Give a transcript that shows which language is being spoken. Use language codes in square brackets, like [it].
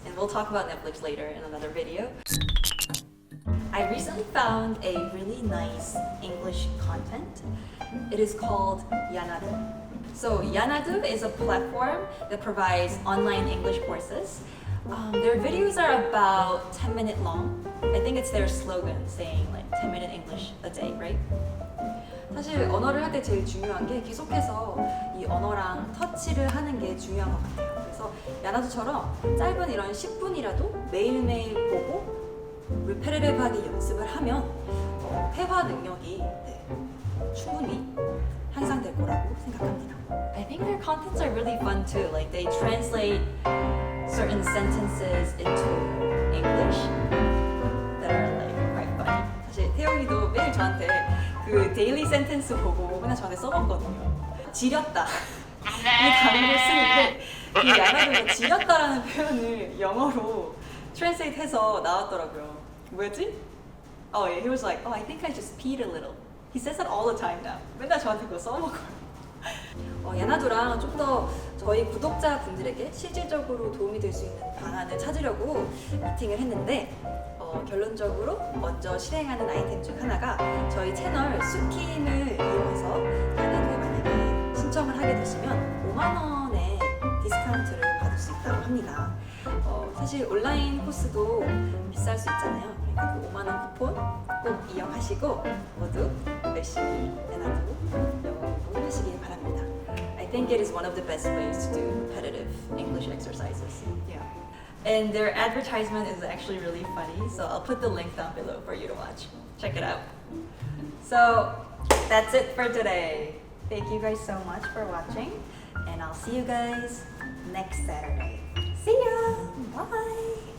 [en] And we'll talk about Netflix later in another video. I recently found a really nice English content. It is called Yanadoo. So Yanadoo is a platform that provides online English courses. Their videos are about 10-minute long. I think it's their slogan saying like 10-minute English a day, right? [ko] 사실 언어를 할 때 제일 중요한 게 계속해서 이 언어랑 터치를 하는 게 중요한 것 같아요. 그래서 야나두처럼 짧은 이런 10분이라도 매일매일 보고 repetitive하게 연습을 하면 회화 능력이 충분히 향상될 거라고 생각합니다. [en] I think their contents are really fun too. Like they translate certain sentences into English that are like quite funny. [ko] 사실 태영이도 매일 저한테 그 데일리 센텐스 보고 맨날 저한테 써봤거든요. 지렸다 이 단어를 쓰는데 그 야나두가 지렸다라는 표현을 영어로 translate 해서 나왔더라고요. 뭐였지? [en] Oh yeah, he was like, oh, I think I just peed a little. He says that all the time now. [ko] 맨날 저한테 그거 써먹어요. 야나두랑 좀 더 저희 구독자분들에게 실질적으로 도움이 될 수 있는 방안을 찾으려고 미팅을 했는데 결론적으로 먼저 실행하는 아이템 중 하나가 저희 채널 sookim 이용해서 야나두에 만약에 신청을 하게 되시면 5만 원의 디스카운트를 받을 수 있다고 합니다. 사실 온라인 코스도 비쌀 수 있잖아요. 그러니까 그 5만 원 쿠폰 꼭 이용하시고 모두 열심히 야나두 영어 공부하시길 바랍니다. [en] I think it is one of the best ways to do repetitive English exercises. Yeah. And their advertisement is actually really funny, so I'll put the link down below for you to watch. Check it out. So that's it for today. Thank you guys so much for watching, and I'll see you guys next Saturday. See ya! Bye!